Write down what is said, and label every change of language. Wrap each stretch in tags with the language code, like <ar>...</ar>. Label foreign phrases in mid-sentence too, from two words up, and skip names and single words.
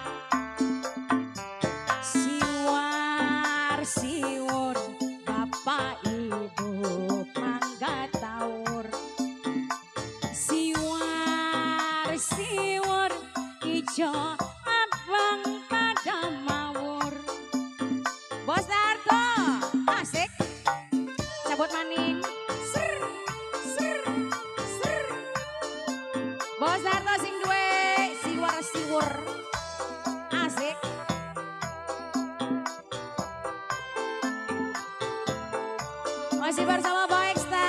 <jv>Siwar siwur bapak ibu mangga taur. Siwar siwur ijo abang pada mawur. Bos Darto asik. Cabut maning. Ser, ser, ser. Bos Darto sing duwe siwar siwur. Asik.</jv> <id>Masih bersama Bo Exta.</id>